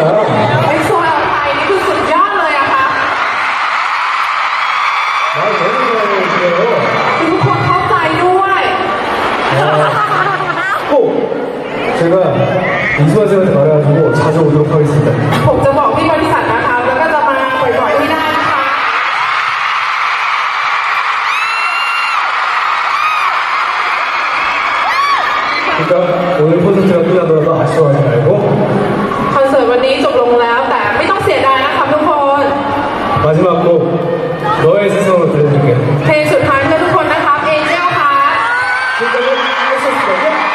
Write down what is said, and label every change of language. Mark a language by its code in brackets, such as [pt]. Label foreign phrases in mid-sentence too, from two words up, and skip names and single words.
[th] ไอ้โซลไทยนี่คือสุดยอดเลยอะค่ะ [ko] 나 너무 좋아해요. [th] ทุกคนเข้าใจด้วย [ko] 꼭 제가 이수아쌤한테 말해가지고 자주 오도록 하겠습니다. [th] ผมจะบอกที่บริษัทนะคะแล้วก็จะมาบ่อยๆให้ได้นะคะ [ko] 그러니까 오늘 콘서트가 끝나더라도 아쉬워하지 말고 [th] คอนเสิร์ตวันนี้จบลงแล้วแต่ไม่ต้องเสียดายนะคะทุกคน [ko] 마지막 곡 너의 세상으로 들려줄게. [th] เพลงสุดท้ายเพื่อทุกคนนะคะเอเจลค่ะ [ko] 지금까지 했었거든요.